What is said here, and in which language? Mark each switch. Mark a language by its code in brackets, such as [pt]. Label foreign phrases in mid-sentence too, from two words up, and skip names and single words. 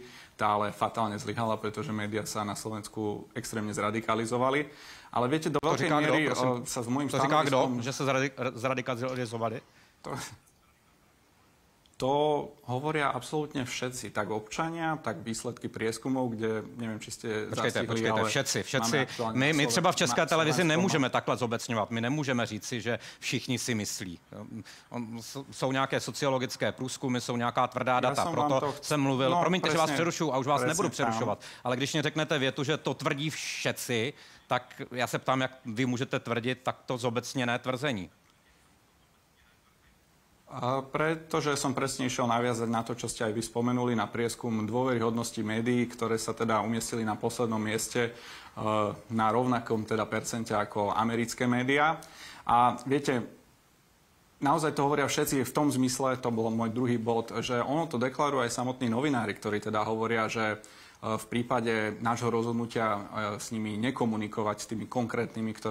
[sk] Tá ale fatálne zlyhala, pretože médiá sa na Slovensku extrémne zradikalizovali. Ale viete, do veľkej miery sa s môjim stanoviskom... [cs] To říká kdo, že sa zradikalizovali? [sk] To hovoria absolútne všetci, tak občania, tak výsledky prieskumov, kde neviem, či ste zastihli, ale... Všetci. [cs] My třeba v České televizi nemůžeme takhle zobecňovat. My nemůžeme říci, že všichni si myslí. Jsou nějaké sociologické průzkumy, jsou nějaká tvrdá data. Proto jsem mluvil. No, promiňte, [sk] presne, [cs] že vás přerušuju a už vás nebudu přerušovat. Tam. Ale když mě řeknete větu, že to tvrdí všetci, tak já se ptám, jak vy můžete tvrdit takto zobecněné tvrzení. [sk] Pretože som presne išiel naviazať na to, čo ste aj vy spomenuli, na prieskum dôveryhodnosti médií, ktoré sa teda umiestnili na poslednom mieste na rovnakom teda percente ako americké médiá. A viete, naozaj to hovoria všetci v tom zmysle, to bol môj druhý bod, že ono to deklarujú aj samotní novinári, ktorí teda hovoria, že v prípade nášho rozhodnutia s nimi nekomunikovať, s tými konkrétnymi, ktoré